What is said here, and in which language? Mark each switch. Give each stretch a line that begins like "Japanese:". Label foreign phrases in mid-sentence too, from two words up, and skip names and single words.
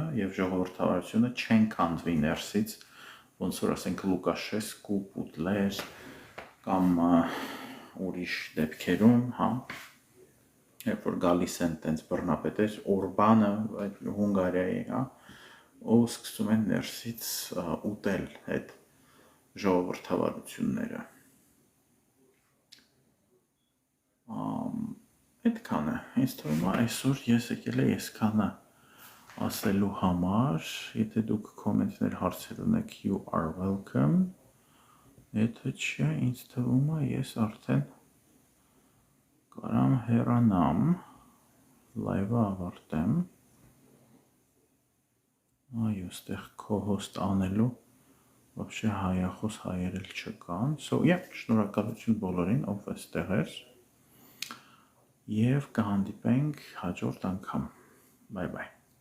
Armenian: եւ ժողովրդավարությունը չեն քանդվի ներսից, ոնց որ ասենք Լուկաշեսկու, Պուտլեր կամ ուրիշ դեպքերում, հա, երբ որ գալիս են տենց բռնապետեր, Օրբանը, Հունգարիայի, հա, ու սկսում են ներսից ուտել այդ ժողովրդավարությունները։ Այդքան է, ինձ թվում է այսօր ես եկել եմ այսքանը ասելու համար, եթե դուք կոմենտներ հարցեր ունեք,
English: you are welcome,
Armenian: եթե չէ, ինձ թվում է ես արդեն կարամ հեռանամ, լայվը ավարտեմ, այո, ստեղ co-host անելու, вообще հայախոս հայեր էլ չկան,
English: so yeah,
Armenian: շնորհակալություն բոլորին, ով էստեղ էր, և կհանդիպենք հաջորդ անգամ,
English: bye bye։